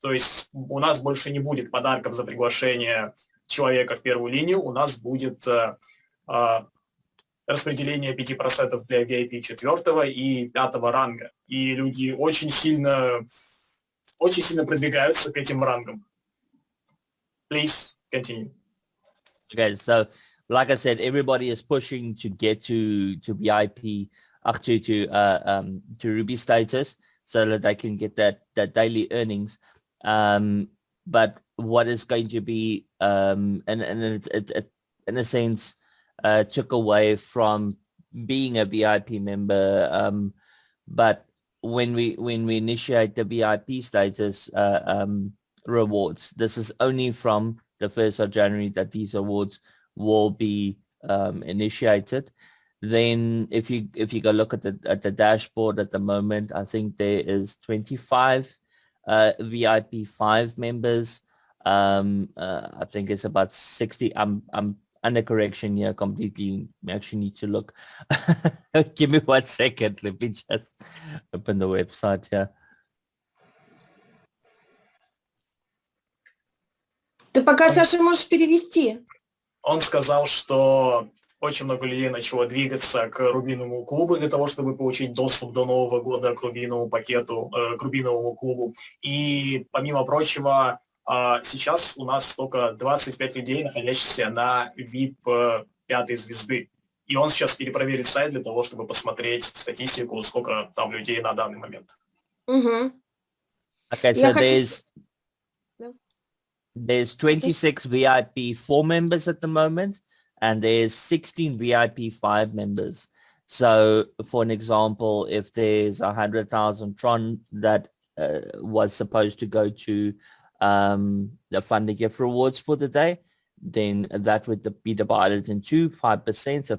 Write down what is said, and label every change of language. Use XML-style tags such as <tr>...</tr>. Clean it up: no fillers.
<ru>То есть у нас больше не будет подарков за приглашение человека в первую линию, у нас будет распределение 5% для VIP 4 и 5 ранга. И люди очень сильно продвигаются к этим рангам.</ru> <en>Please continue. Okay, so like I said, everybody is pushing to get to VIP, to Ruby status, so that they can get that daily earnings. But what is going to be, and it in a sense, took away from being a VIP member. But when we initiate the VIP status rewards, this is only from the 1st of January that these awards will be initiated. Then if you go look at the dashboard at the moment, I think there is 25 VIP 5 members. I think it's about 60. I'm under correction here completely. We actually need to look. Give me 1 second. Let me just open the website here.</en> <ru>Ты пока, Саша, можешь перевести. Он сказал, что очень много людей начало двигаться к рубиновому клубу для того, чтобы получить доступ до Нового года к рубиновому пакету, к рубиновому клубу. И помимо прочего, сейчас у нас только 25 людей, находящихся на VIP 5 звезды. И он сейчас перепроверит сайт для того, чтобы посмотреть статистику, сколько там людей на данный момент. Угу.</ru> <en>Okay, so there's 26 VIP 4 members at the moment, and there's 16 VIP 5 members. So for an example, if there's 100,000 Tron that was supposed to go to the fund and gift rewards for the day, then that would be divided into 5%.</en>